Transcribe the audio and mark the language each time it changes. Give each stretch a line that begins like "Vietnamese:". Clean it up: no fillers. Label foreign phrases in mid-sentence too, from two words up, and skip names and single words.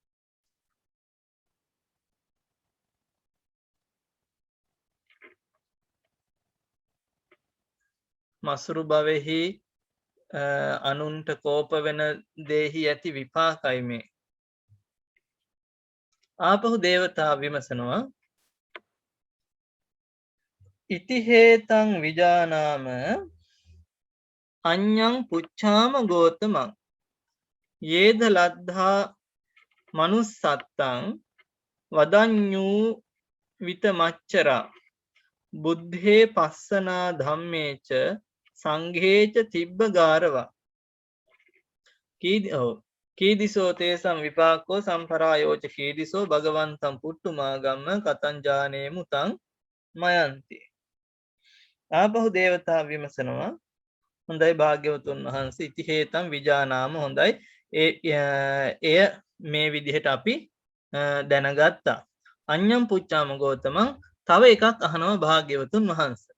Sinhala: මසුරු භවෙහි අනුන්ට කෝප වෙන දේහි ඇති විපාකයි මේ. ආපහු දේවතා විමසනවා
Pali: ඉතිහේතං විජානාම අඤ්ඤං පුච්ඡාම ගෝතමං යේද ලද්ධා මනුස්සත්තං වදඤ්ඤූ විතමච්චරා බුද්ධේ පස්සනා ධම්මේච සංඝේච තිබ්බගාරවා කීදිසෝ තේසම් විපාකෝ සම්පරායෝච කීදිසෝ භගවන්තං පුට්ටුමාගම්ම කතංජානේ මුතං මයන්ති.
Sinhala: ආපහු දේවතා විමසනවා හොඳයි භාග්‍යවතුන් වහන්සේ
Pali: ඉතිහේතම් විජානාම
Sinhala: හොඳයි එය මේ විදිහට අපි දැනගත්තා.
Pali: අඤ්ඤං පුච්ඡාම ගෝතමං
Sinhala: තව එකක් අහනවා භාග්‍යවතුන් වහන්සේ.